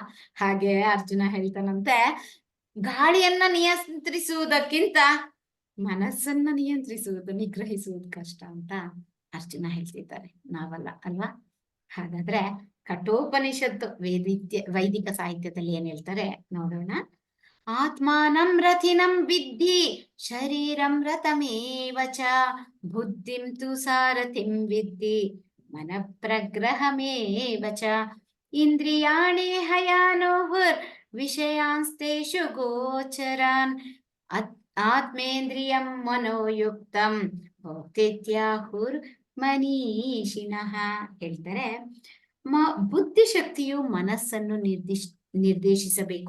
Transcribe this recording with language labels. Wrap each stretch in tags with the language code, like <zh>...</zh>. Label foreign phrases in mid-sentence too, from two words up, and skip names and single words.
<kn>ಹಾಗೆ ಅರ್ಜುನ ಹೇಳ್ತಾನಂತೆ, ಗಾಳಿಯನ್ನ ನಿಯಂತ್ರಿಸುವುದಕ್ಕಿಂತ ಮನಸ್ಸನ್ನ ನಿಯಂತ್ರಿಸುವುದು, ನಿಗ್ರಹಿಸುವುದು ಕಷ್ಟ ಅಂತ ಅರ್ಜುನ ಹೇಳ್ತಿದ್ದಾರೆ. ನಾವಲ್ಲ, ಅಲ್ವಾ? ಹಾಗಾದ್ರೆ ಕಠೋಪನಿಷತ್ತು ವೈದಿಕ ಸಾಹಿತ್ಯದಲ್ಲಿ ಏನ್ ಹೇಳ್ತಾರೆ ನೋಡೋಣ.</kn> <sa>ಆತ್ಮಾನಂ ರಥಿನಂ ವಿದ್ಧಿ ಶರೀರಂ ರಥಮೇವ ಚ ಬುದ್ಧಿಂ ತು ಸಾರಥಿಂ ವಿದ್ಧಿ ಮನಃಪ್ರಗ್ರಹಮೇವ ಚ ಇಂದ್ರಿಯಾಣಿ ಹಯಾನೋಹುರ್ ವಿಷಯಾಂಸ್ತೇಷು ಗೋಚರಾನ್ ಆತ್ಮೇಂದ್ರಿಯಂ ಮನೋಯುಕ್ತಂ ಭೋಕ್ತಿತ್ಯಾಹುರ್ ಮನೀಷಿಣಃ.</sa> <kn>ಹೇಳ್ತಾರೆ, ಬುದ್ಧಿಶಕ್ತಿಯು ಮನಸ್ಸನ್ನು ನಿರ್ದೇಶಿಸಬೇಕು.</kn>